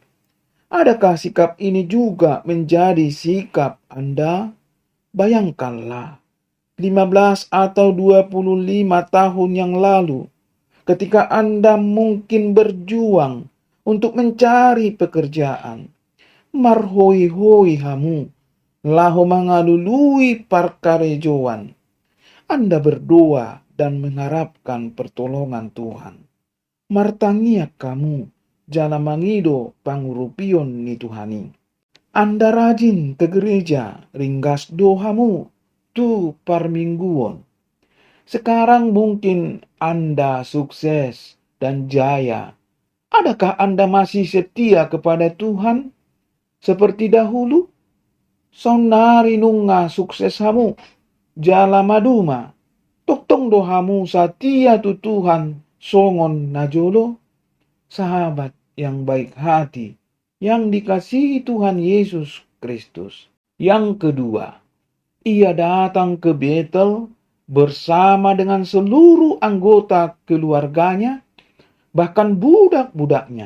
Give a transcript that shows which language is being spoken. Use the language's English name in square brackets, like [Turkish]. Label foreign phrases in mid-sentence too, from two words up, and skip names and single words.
[Indonesian] Adakah sikap ini juga menjadi sikap Anda? Bayangkanlah, 15 atau 25 tahun yang lalu, ketika Anda mungkin berjuang untuk mencari pekerjaan, [Batak Toba] marhoi-hoi hamu, lahu mangalului parkarejoan. [Indonesian] Anda berdoa dan mengharapkan pertolongan Tuhan. [Batak Toba] Martangia kamu, jana mangido pangurupion ni Tuhani. [Indonesian] Anda rajin ke gereja, [Batak Toba] ringgas dohamu, tu parmingguon. [Indonesian] Sekarang mungkin Anda sukses dan jaya. Adakah Anda masih setia kepada Tuhan seperti dahulu? [Batak Toba] Sonari nunga sukses hamu, jala maduma, toktong dohamu satia tu Tuhan, songon najolo. [Indonesian] Sahabat yang baik hati, yang dikasihi Tuhan Yesus Kristus. Yang kedua, ia datang ke Betel bersama dengan seluruh anggota keluarganya, bahkan budak-budaknya.